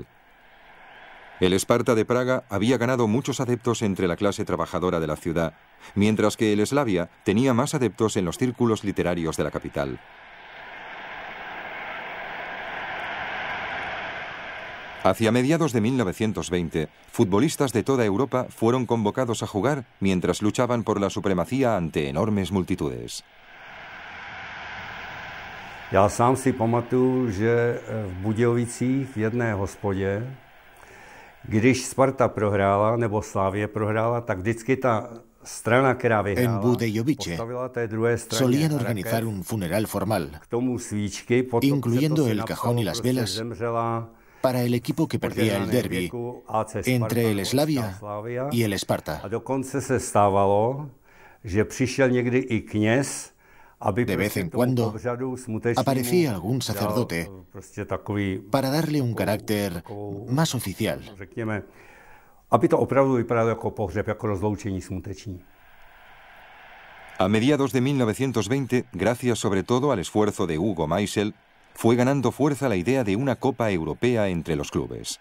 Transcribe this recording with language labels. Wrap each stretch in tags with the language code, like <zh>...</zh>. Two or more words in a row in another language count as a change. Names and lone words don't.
<es>El Sparta de Praga había ganado muchos adeptos entre la clase trabajadora de la ciudad, mientras que el Slavia tenía más adeptos en los círculos literarios de la capital. Hacia mediados de 1920, futbolistas de toda Europa fueron convocados a jugar mientras luchaban por la supremacía ante enormes multitudes.</es> <cs>Já sám si pamatuju, že v Budějovicích v jedné hospodě, když Sparta prohrála nebo Slavia prohrála, tak vždycky ta strana, která vyhrála,</cs> <es>en Budějovice solían organizar un funeral formal, incluyendo el cajón y las velas, para el equipo que perdía el derbi entre el Slavia y el Esparta.</es> <cs>A dokonce se stávalo, že přišel někdy i kněz,</cs> <es>de vez en cuando aparecía algún sacerdote para darle un carácter más oficial. A mediados de 1920, gracias sobre todo al esfuerzo de Hugo Meisel, fue ganando fuerza la idea de una Copa Europea entre los clubes.</es>